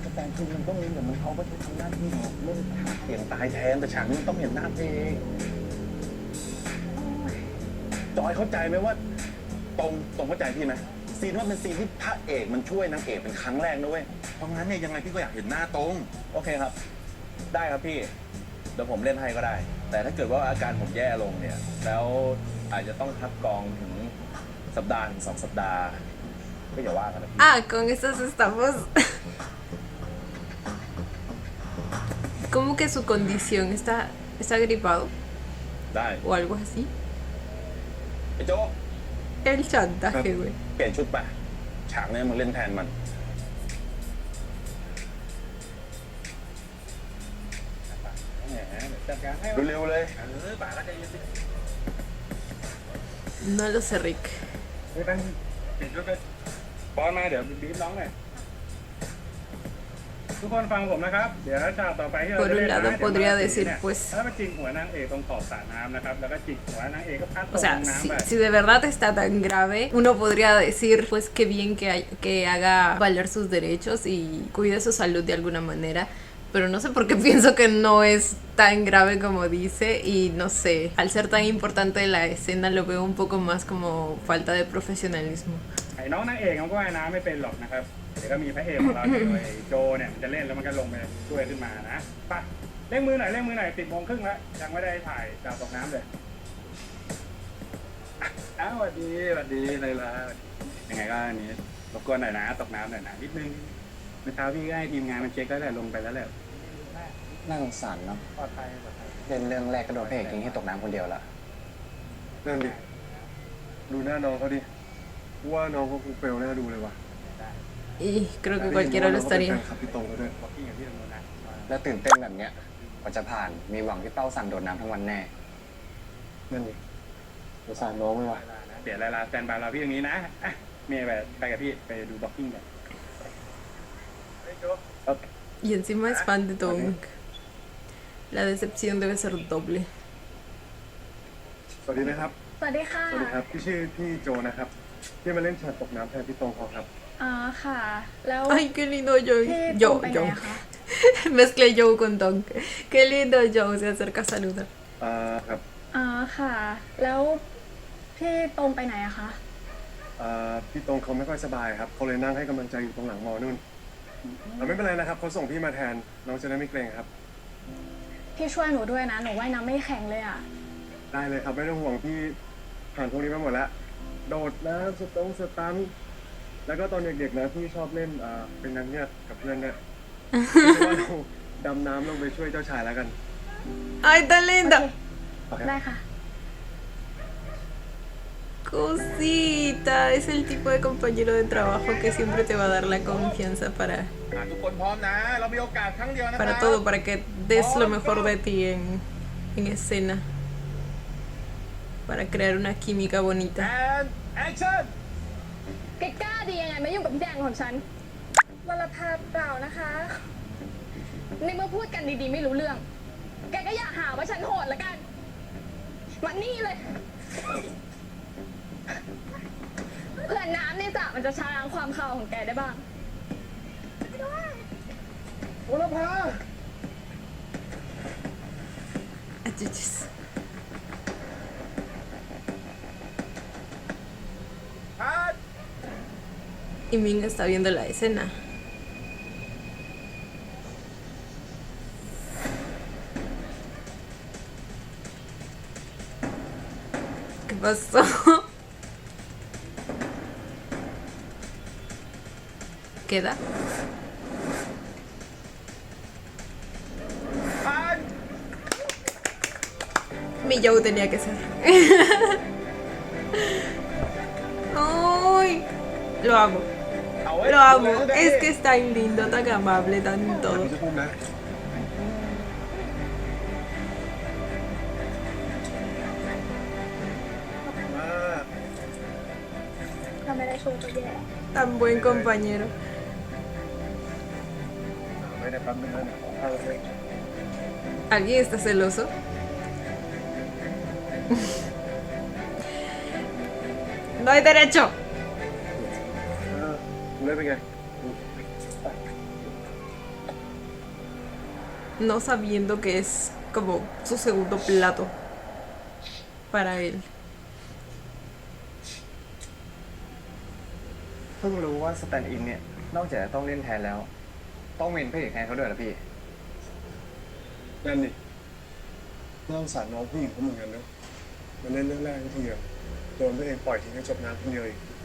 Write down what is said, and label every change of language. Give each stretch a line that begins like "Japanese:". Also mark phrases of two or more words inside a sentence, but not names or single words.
Thai: แต่คือมันต้องมีแต่มันเขาก็จะทำหน้าที่ของเล่นฉากเปลี่ยนตายแทนแต่ฉากนี้มันต้องเห็นหน้าเองจอยเข้าใจไหมว่าตรงเข้าใจพี่ไหมซีนว่าเป็นซีนที่พระเอกมันช่วยนางเอกเป็นครั้งแรกนะเว้ยเพราะงั้นเนี่ยยังไงพี่ก็อยากเห็นหน้าตรงโอเคครับ ได้ครับพี่เดี๋ยวผมเล่นให้ก็ได้ แต่ถ้าเกิดว่าอาการผมแย่ลงเนี่ยแล้วอาจจะต้องพักกองถึงสัปดาห์ถึง2 สัปดาห์ก็อย่าว่ากันนะพี่
Spanish: Ah, con eso estamos. ¿Cómo que su condición está gripado
Thai: ได้
Spanish: o algo así?
Thai: ไอ้โจ๊ก
Spanish: El chantaje, güey.
Thai: เปลี่ยนชุดไปฉากนี้มึงเล่นแทนมันเร็วๆเลย
Spanish: No lo sé, Rick.
Thai: ไม่ต้องปิดชุดไปป้อนมาเดี๋ยวบีบน้องหน่อยทุกคนฟังผมนะครับ เดี๋ยวฉากต่อไปที่เรา
Spanish: Por
Thai: จะ
Spanish: un
Thai: เล่นนะ
Spanish: lado
Thai: เดี๋ยว
Spanish: podría
Thai: มา
Spanish: decir,
Thai: เนี่ย
Spanish: pues,
Thai: ถ้ามาจิกหัวนางเอกตรงขอบสระน้ำนะครับแล้วก็จิกหัวนางเอกก็พัดต
Spanish: o
Thai: ก
Spanish: sea,
Thai: น้ำ
Spanish: si,
Thai: ไป
Spanish: si de verdad está tan grave, uno podría decir, pues, qué bien que haga valer sus derechos y cuide su salud de alguna manera. Pero no sé por qué pienso que no es tan grave como dice y no sé, al ser tan importante la escena lo veo un poco más como falta de profesionalismo.
Thai: ไอ้น้องนางเอกเขาก็ว่ายน้ำไม่เป็นหรอกนะครับเดี๋ยวก็มีพระเอกของเราเนี่ยโดยโจเนี่ยมันจะเล่นแล้วมันก็ลงไปช่วยขึ้นมานะไปเร่งมือหน่อย10:30แล้วยังไม่ได้ถ่ายจากตกน้ำเลยอ้าวสวัสดีเลยล่ะยังไงก็อันนี้รบกวนหน่อยนะตกน้ำหน่อยนะนิดนึงเมื่อเช้าพี่ก็ให้ทีมงานมันเช็คแล้วแหละลงไปแล้วแหละ น่าสงสารเนาะ ปลอดภัย เล่นเรื่องแรกก็โดนพระเอกทิ้งให้ตกน้ำคนเดียวละ นั่นดิ ดูหน้าน้องเขาดิกูว่าน้องเขาคงเฟลหน้าดูเลยว่ะ
Spanish: Y creo que cualquiera lo
Thai: ได้ยินว่าน้องเขาเป็น
Spanish: estaría.
Thai: แฟนคลับพี่ตรงเขาด้วย บอกพี่กับพี่ตรงนู้นนะ แล้วตื่นเต้นแบบเนี้ยกว่าจะผ่านมีหวังพี่เป้าสั่งโดดน้ำทั้งวันแน่ นั่นดิสงสารน้องเลยว่ะ เดี๋ยวลาแฟนบาร์เราพี่ตรงนี้นะอ่ะเมย์ไปกับพี่ไปดูบ็อกกิ้งกันเฮ้ยโจ๊ก
Spanish: Y encima es fan de Dong. La decepción debe ser doble.
Thai: สวัสดีนะครับ สวัสดีค่ะ สวัสดีครับพี่ชื่อพี่โจนะครับที่มาเล่นฉากตกน้ำแทนพี่ตรงเขาครับ อ๋อค่ะ แล้ว
Spanish: Ay, qué lindo yo.
Thai: พี่ตรงไปไหน
Spanish: Yo.
Thai: อะคะ
Spanish: Mezclé yo con Dong. Qué lindo yo. Se acerca a saludar.
Thai: ครับ อ๋อค่ะ แล้วพี่ตรงไปไหนอะคะ พี่ตรงเขาไม่ค่อยสบายครับเขาเลยนั่งให้กำลังใจอยู่ตรงหลังมอนู่นไม่เป็นไรนะครับเขาส่งพี่มาแทนน้องจะได้ไม่เกรงครับ พี่ช่วยหนูด้วยนะ หนูว่ายน้ำไม่แข็งเลยอะ ได้เลยครับไม่ต้องห่วงพี่ผ่านพวกนี้มาหมดแล้วโดดน้ำสตันแล้วก็ตอนเด็กๆนะพี่ชอบเล่นเป็นนางเงือกกับเพื่อนเนี่ยคิดว่าเราดำน้ำลงไปช่วยเจ้าชายแล้วกัน
Spanish: Ay, tan linda.
Thai: โอเค ได้ค่ะ
Spanish: Cosita. Es el tipo de compañero de trabajo que siempre te va a dar la confianza
Thai: ทุกคนพร้อมนะ เรามีโอกาสครั้งเดียวนะ
Spanish: para todo, para que des lo mejor de ti en escena. Para crear una química bonita.
Thai: แอคชั่น แกกล้าดียังไงมายุ่งกับพี่แดงของฉันวรภาเปล่านะคะ ในเมื่อพูดกันดีๆไม่รู้เรื่อง แกก็อย่าหาว่าฉันโหดละกันมานี่เลย เพื่อนน้ำในสระมันจะชาล้างความคาวของแกได้บ้าง โอลภา
Spanish: Achuchis. Y Ming está viendo la escena. ¿Qué pasó? ¿Queda? Mi Joe tenía que ser. ¡Ay! Lo amo.
Thai: เอาไว้
Spanish: Lo amo.
Thai: ดูแล
Spanish: Es que es tan lindo, tan amable, tan
Thai: พี่
Spanish: todo.
Thai: จะพูดนะมาก ถ้าไม่ได้ช่วยก็แย่
Spanish: Tan buen compañero.
Thai: ไม่ได้แป๊บนึงนะเนี่ยขอข้าวเลย
Spanish: ¿Alguien está celoso? No hay derecho.
Thai: เลยเป็นไง
Spanish: No sabiendo que es como su segundo plato para él.
Thai: เพิ่งรู้ว่าสแตนด์อินเนี่ย นอกจากจะต้องเล่นแทนแล้ว ต้องเป็นพระเอกแทนเขาด้วยเหรอพี่ นั่นดิน่าสงสารน้องผู้หญิงเขาเหมือนกันนะมันเล่นเรื่องแรกทีอะโดนตัวเองปล่อยทิ้งให้จบน้ำคนเดียวอีก